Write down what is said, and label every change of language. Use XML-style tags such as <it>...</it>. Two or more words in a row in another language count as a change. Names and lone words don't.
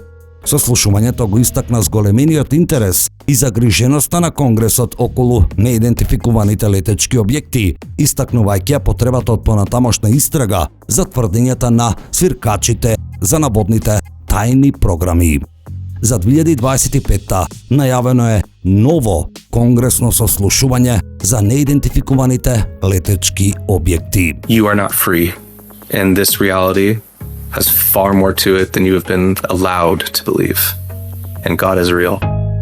<mk>Сослушувањето го истакна зголемениот интерес и загриженоста на Конгресот околу неидентификуваните летечки објекти, истакнувајќи потребата од понатамошна истрага за тврдењата на свиркачите за наводните тајни програми. За 2025-та најавено е ново конгресно сослушување за неидентификуваните летечки објекти.</mk> <en>You are not free, and this reality has far more to it than you have been allowed to believe. And God is real.</en>